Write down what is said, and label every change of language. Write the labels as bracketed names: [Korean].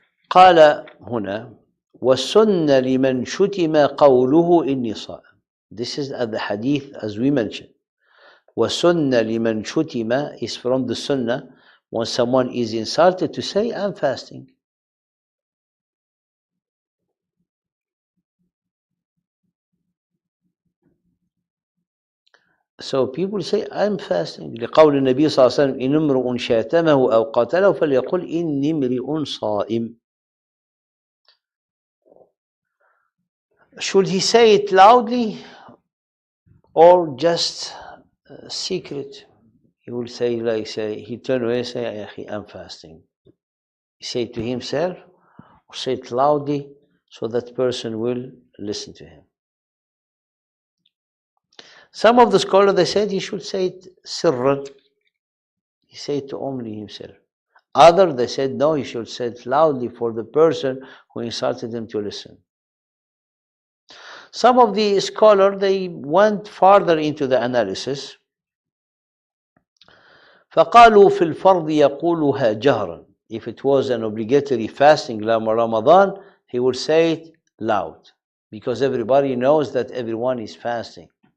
[Arabic] قال هنا والسنة لمن شتم قوله إني صائم. [English] This is the hadith as we mentioned. [Arabic] وَسُنَّ لِمَنْ شُتِمَ [English] is from the sunnah when someone is insulted to say, I'm fasting. So people say, I'm fasting. [Arabic] لقول النبي صلى الله عليه وسلم إن امرؤ شاتمه أو قتله فليقل إني امرئ صائم. [English] Should he say it loudly or just secret? He will say, he turn away and say, I'm fasting. He say it to himself or say it loudly so that person will listen to him. Some of the scholars, they said he should say it sirran. He said it to only himself. Others, they said, no, he should say it loudly for the person who insulted him to listen. Some of the scholars, they went farther into the analysis. [Arabic] فقالوا في الفرض يقولها جهرا. [English] If it was an obligatory fasting Ramadan, he would say it loud because everybody knows that everyone is fasting.